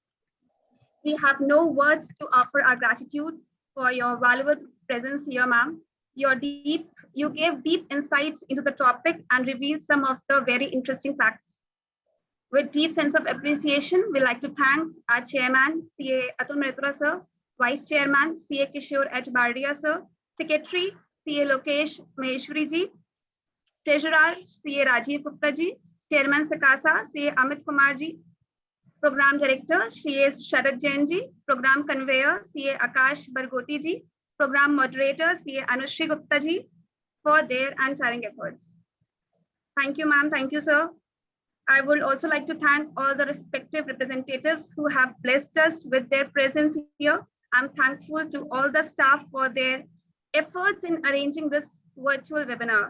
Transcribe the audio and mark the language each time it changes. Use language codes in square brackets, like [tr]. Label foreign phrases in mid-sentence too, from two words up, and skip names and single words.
[en] We have no words to offer our gratitude for your valuable presence here, ma'am. You gave deep insights into the topic and revealed some of the very interesting facts. With deep sense of appreciation, we like to thank our chairman, CA Atul Mehrotra sir, vice chairman, CA Kishore H. Bardia sir, secretary, CA Lokesh Maheshwari ji, treasurer, CA Rajiv Gupta ji, chairman Sakasa, CA Amit Kumar ji, program director, CA Sharad Jain ji, program conveyor, CA Akash Bargoti ji, program moderator, CA Anushri Gupta ji, for their untiring efforts. Thank you, ma'am. Thank you, sir. I would also like to thank all the respective representatives who have blessed us with their presence here. I'm thankful to all the staff for their efforts in arranging this virtual webinar.